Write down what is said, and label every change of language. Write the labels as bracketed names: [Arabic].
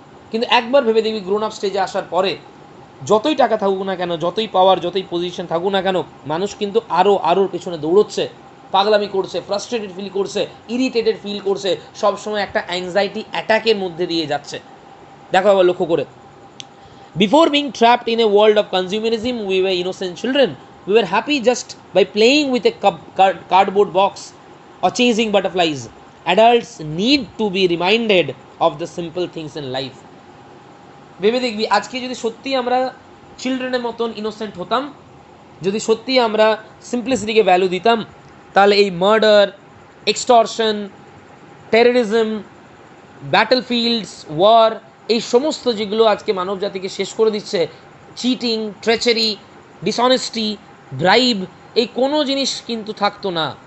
[Bangla] কিন্তু একবার ভেবে দেখবি গ্রোন আপ স্টেজে আসার পরে যতই টাকা থাকুক না কেন, যতই পাওয়ার, যতই পজিশন থাকুক না কেন, মানুষ কিন্তু আরোর পেছনে দৌড়চ্ছে, পাগলামি করছে, ফ্রাস্ট্রেটেড ফিল করছে, ইরিটেটেড ফিল করছে, সবসময় একটা অ্যাংজাইটি অ্যাটাকের মধ্যে দিয়ে যাচ্ছে। [English] দেখো আবার লক্ষ্য করে, before being trapped in a world of consumerism we were innocent children, we were happy just by playing with a cardboard box or chasing butterflies. Adults need to be reminded of the simple things in life. [Bangla] ভেবে দেখবি, আজকে যদি সত্যি আমরা চিলড্রেনের মতন innocent হতাম, যদি সত্যি আমরা সিম্পলিসিটিকে ভ্যালু দিতাম, তাহলে এই মার্ডার, এক্সটর্শন, টেররিজম, ব্যাটলফিল্ডস, ওয়ার, এই সমস্ত যেগুলো আজকে মানব জাতিকে শেষ করে দিচ্ছে, চিটিং, ট্রেচারি, ডিসঅনেস্টি, ব্রাইব, এই কোনো জিনিস কিন্তু থাকতো না।